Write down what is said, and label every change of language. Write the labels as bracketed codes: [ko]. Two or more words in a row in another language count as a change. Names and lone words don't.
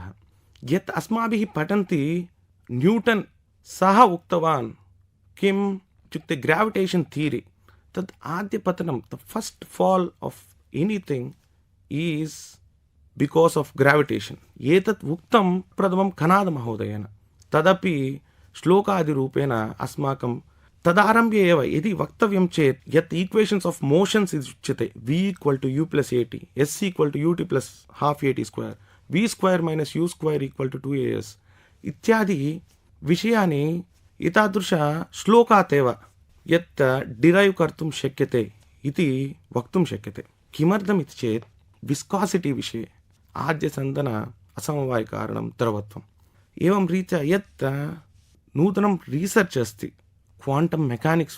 [sa] यत् अस्माभिः पठन्ति न्यूटन् सः उक्तवान् किम् इत्युक्ते [en] gravitation theory, [sa] तत् आद्यपतनं [en] the first fall of anything is because of gravitation [sa] एतत् उक्तं प्रथमं कणादमहोदयेन। तदपि श्लोकादिरूपेण अस्माकं तदारम्भे एव यदि वक्तव्यं चेत् यत् [en] equations of motions [sa] उच्यते v = u + at s = ut + ½ at स्क्वायर v स्क्वायर - u स्क्वायर = 2as इत्यादि विषयानि एतादृश श्लोकात् एव यत् डिरैव् कर्तुं शक्यते इति वक्तुं शक्यते। किमर्थमिति चेत् विस्कासिटी विषये आद्यसन्दन असमवायिकारणं द्रवत्वम् एवं रीत्या यत् नूतनं रिसर्च् अस्ति [en] quantum mechanics